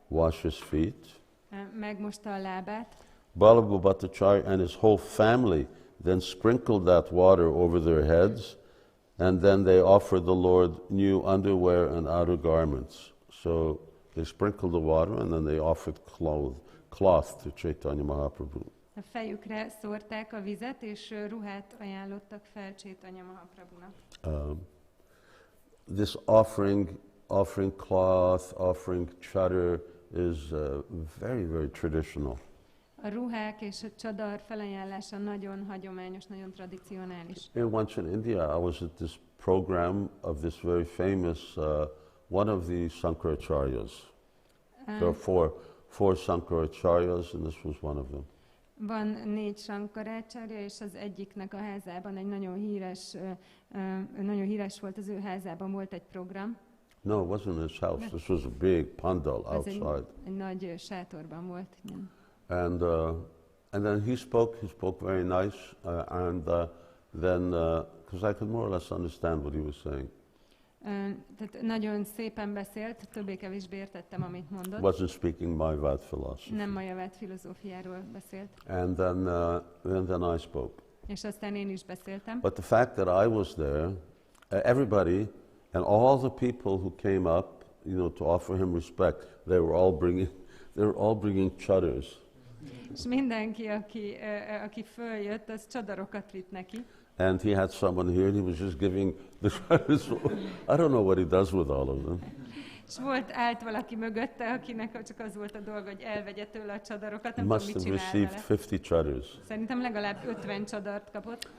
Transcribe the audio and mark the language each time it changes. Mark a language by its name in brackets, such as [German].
[English] Wash his feet. [Hungarian] Megmosta a lábát. [English] Ballabhabhatacharya and his whole family then sprinkled that water over their heads, and then they offered the Lord new underwear and outer garments. So they sprinkled the water and then they offered cloth to Caitanya Mahaprabhu. [Hungarian] A fejükre szórták a vizet, és ruhát ajánlottak fel Caitanya Mahaprabhunak. [English] This offering cloth, offering chadar is very, very traditional. [Hungarian] A ruhák és a csadar felajánlása nagyon hagyományos, nagyon tradicionális. [English] Once in India, I was at this program of this very famous, one of the Sankaracharyas. There are four Sankaracharyas, and this was one of them. [Hungarian] Van 4 Sankaracharya, és az egyiknek a házában egy nagyon híres volt, az ő házában volt egy program. [English] No, it wasn't in his house. This was a big pandal outside. [Hungarian] Egy nagy sátorban volt. Igen. [English] And then he spoke very nice, then because I could more or less understand what he was saying. [Hungarian] Tehát nagyon szépen beszélt, többé-kevésbé értettem, amit mondott. [English] Wasn't speaking Mayavad philosophy. [Hungarian] Nem Mayavad filozófiáról beszélt. [English] And then I spoke. [Hungarian] És aztán én is beszéltem. [English] But the fact that I was there, everybody and all the people who came up to offer him respect, they were all bringing chaddars. [Hungarian] És mindenki, aki följött, az csadarokat vitt neki. [English] And he had someone here, and he was just giving the chaddars. I don't know what he does with all of them. [Hungarian] És állt valaki mögötte, akinek csak az volt a dolga, hogy elvegye tőle a csadarokat, nem tudom, [English] Must [Hungarian] mit [English] have [Hungarian] csinál [English] received [Hungarian] vele. [English] 50 chaddars. [Hungarian] Szerintem legalább 50 csadart kapott.